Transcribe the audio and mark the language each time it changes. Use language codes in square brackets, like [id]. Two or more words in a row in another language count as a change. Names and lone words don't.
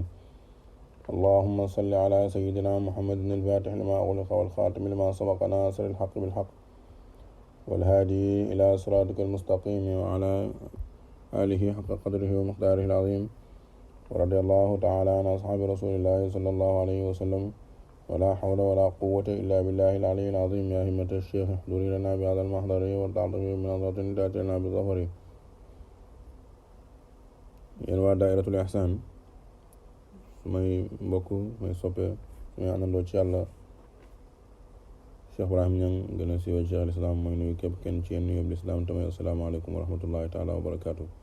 [ar] اللهم صل على سيدنا محمد الفاتح لما أغلق والخاتم لما سبق ناصر الحق بالحق والهادي إلى صراطك المستقيم وعلى آله حق قدره ومقداره العظيم. ورضي الله تعالى عن أصحاب رسول الله صلى الله عليه وسلم. ولا حول ولا قوة إلا بالله العلي العظيم. يا همة الشيخ احضري لنا بهذا المحضر والتعطفي من نظرة تأتي لنا بظفر. [wo] yéen waa daayiratul ihsaan sumay mbokk may soppe sumay àndandoo ci yàlla Cheikh Ibrahim Niang gën a siiwee Cheikh al Islam mooy nuyu képp kenn ci yéen nuyoo bi lislaam tamay [ar] السلام عليكم ورحمة الله تعالى وبركاته.